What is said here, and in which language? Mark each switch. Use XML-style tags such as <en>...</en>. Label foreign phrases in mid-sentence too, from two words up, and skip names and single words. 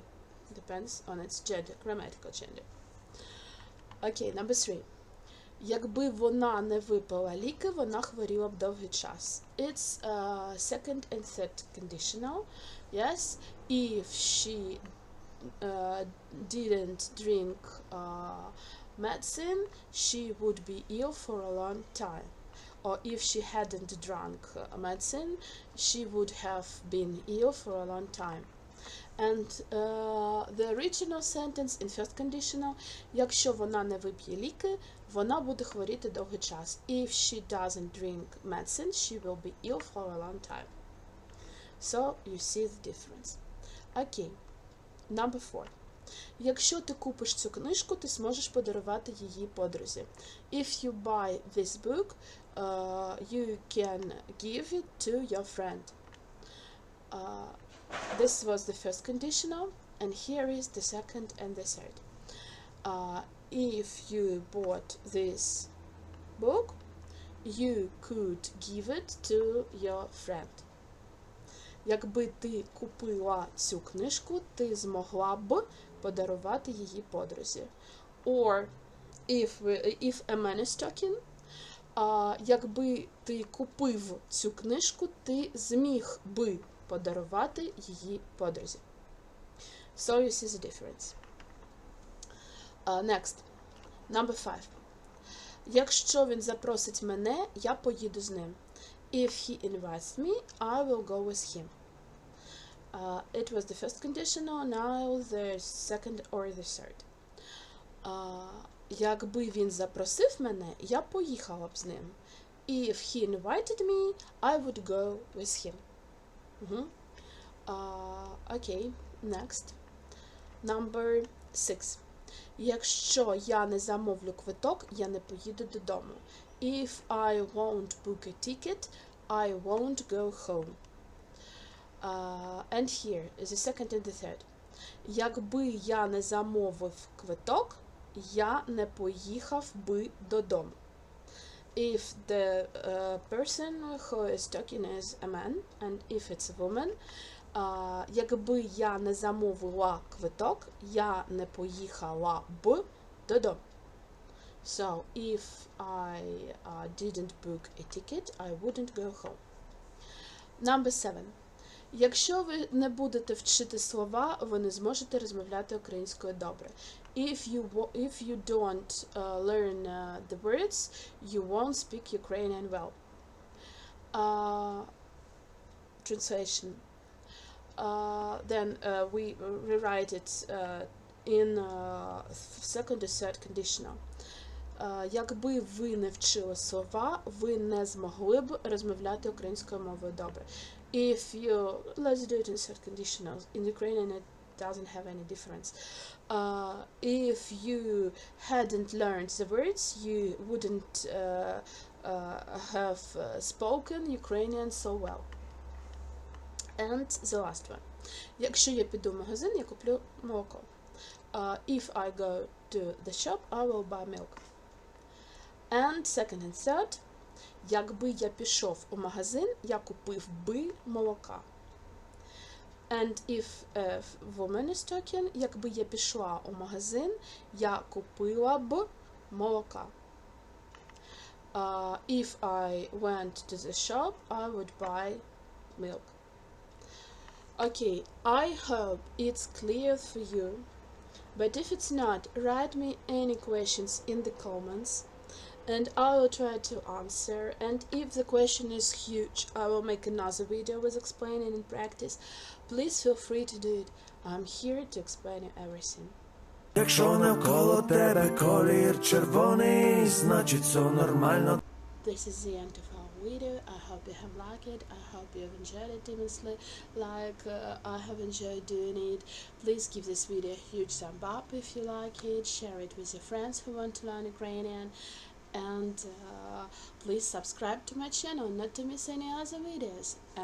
<en>Depends on its gender, grammatical gender. Okay, number 3.</en> <uk>Якби вона не випила ліки, вона хворіла б довгий час.</uk> <en>It's second and third conditional. Yes, if she didn't drink medicine, she would be ill for a long time. Or if she hadn't drunk medicine, she would have been ill for a long time. And the original sentence in first conditional,</en> <uk>якщо вона не вип'є ліки, вона буде хворіти довгий час.</uk> <en>If she doesn't drink medicine, she will be ill for a long time. So, you see the difference. Okay, number 4.</en> <uk>Якщо ти купиш цю книжку, ти зможеш подарувати її подрузі.</uk> <en>If you buy this book, you can give it to your friend. This was the first conditional, and here is the second and the third. If you bought this book, you could give it to your friend.</en> <uk>Якби ти купила цю книжку, ти змогла б подарувати її подрузі.</uk> <en>Or, if a man is talking,</en> <uk>якби ти купив цю книжку, ти зміг би подарувати її подрузі.</uk> <en>So you see the difference. Next. Number 5.</en> <uk>Якщо він запросить мене, я поїду з ним.</uk> <en>If he invites me, I will go with him. It was the first conditional, now the second or the third.</en> <uk>Якби він запросив мене, я поїхала б з ним.</uk> <en>If he invited me, I would go with him. Okay, next. Number 6.</en> <uk>Якщо я не замовлю квиток, я не поїду додому.</uk> <en>If I won't book a ticket, I won't go home. And here is the second and the third.</en> <uk>Якби я не замовив квиток, я не поїхав би додому.</uk> <en>If the person who is talking is a man, and if it's a woman,</en> <uk>якби я не замовила квиток, я не поїхала б додому.</uk> <en>So, if I didn't book a ticket, I wouldn't go home. Number 7.</en> <uk>Якщо ви не будете вчити слова, ви не зможете розмовляти українською добре.</uk> <en>If you don't learn the words, you won't speak Ukrainian well. Translation. Then we rewrite it in second or third conditional.</en> <uk>Якби ви не вчили слова, ви не змогли б розмовляти українською мовою добре.</uk> <en>If you, let's do it in third conditional. In Ukrainian it doesn't have any difference. If you hadn't learned the words, you wouldn't have spoken Ukrainian so well. And the last one.</en> <uk>Якщо я піду в магазин, я куплю молоко.</uk> <en>If I go to the shop, I will buy milk. And second and third.</en> <uk>Якби я пішов у магазин, я купив би молока.</uk> <en>And if a woman is talking,</en> <uk>якби я пішла у магазин, я купила б молока.</uk> <en>If I went to the shop, I would buy milk. Okay, I hope it's clear for you, but if it's not, write me any questions in the comments and I will try to answer, and if the question is huge, I will make another video with explaining in practice. Please feel free to do it. I'm here to explain you everything.</en> <uk>Якщо навколо тебе колір червоний, значить все нормально.</uk> <en>This is the end of our video. I hope you have liked it. I hope you have enjoyed it immensely, like I have enjoyed doing it. Please give this video a huge thumb up if you like it. Share it with your friends who want to learn Ukrainian. And please subscribe to my channel not to miss any other videos.</en>